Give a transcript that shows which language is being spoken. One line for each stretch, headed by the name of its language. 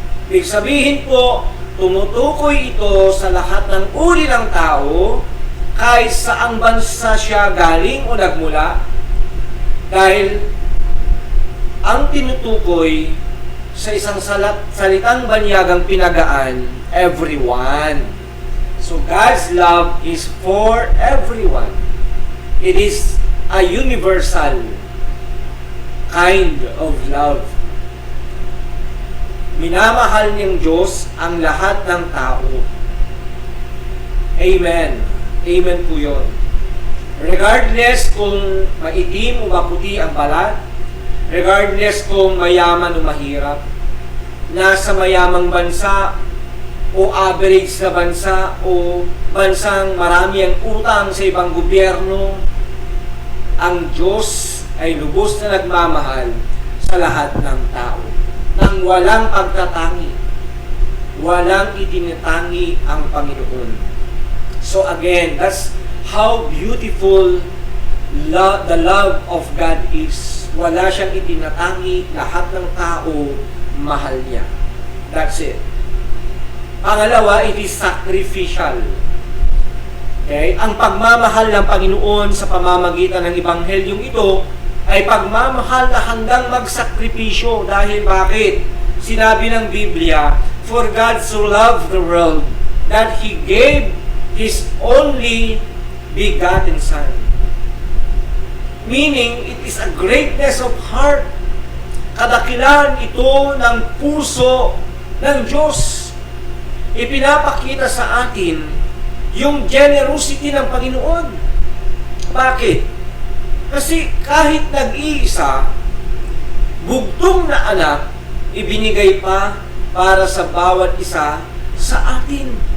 Filipino: Ibig sabihin po, tumutukoy ito sa lahat ng uri ng tao, kahit saang bansa siya galing o nagmula, dahil ang tinutukoy sa isang salitang banyagang pinagaan, everyone.
English: So God's love is for everyone. It is a universal kind of love.
Filipino: Minamahal niyang Diyos ang lahat ng tao. Amen. Amen po yun. Regardless kung maitim o maputi ang balat, regardless kung mayaman o mahirap, nasa mayamang bansa o average na bansa o bansang marami ang utang sa ibang gobyerno, ang Diyos ay lubos na nagmamahal sa lahat ng tao. Nang walang pagtatangi, walang itinatangi ang Panginoon.
English: So again, that's how beautiful the love of God is.
Filipino: Wala siyang itinatangi, lahat ng tao mahal niya.
English: That's it. Pangalawa, it is sacrificial. Okay?
Filipino: Ang pagmamahal ng Panginoon sa pamamagitan ng Ebanghelyong ito ay pagmamahal na handang magsakripisyo. Dahil bakit? Sinabi ng Biblia,
English: for God so loved the world that He gave His only begotten Son. Meaning, it is a greatness of heart
Filipino: Kadakilan ito ng puso ng Diyos. Ipinapakita sa atin yung generosity ng Panginoon. Bakit? Kasi kahit nag-iisa, bugtong na anak, ibinigay pa para sa bawat isa sa atin.